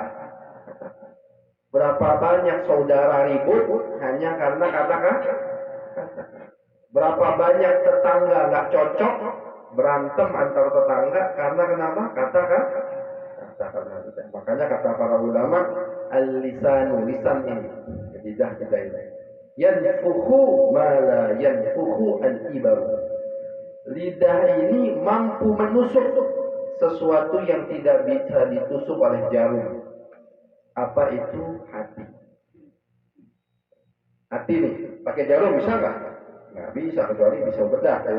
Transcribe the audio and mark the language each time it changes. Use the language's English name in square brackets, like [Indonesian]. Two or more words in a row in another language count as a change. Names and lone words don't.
[Indonesian] Berapa banyak saudara ribut hanya karena kata-kata? Berapa banyak tetangga nggak cocok, berantem antar tetangga karena kenapa? Kata-kata. Makanya kata para ulama, al-lisanu, lisan ini, lidah kita ini, [Arabic] ينفذه ما لا ينفذه الإبر. [Indonesian] Lidah ini mampu menusuk sesuatu yang tidak bisa ditusuk oleh jarum. Apa itu? Hati. Hati nih, pakai jarum bisa nggak? Nggak bisa, kecuali bisa bedah ya.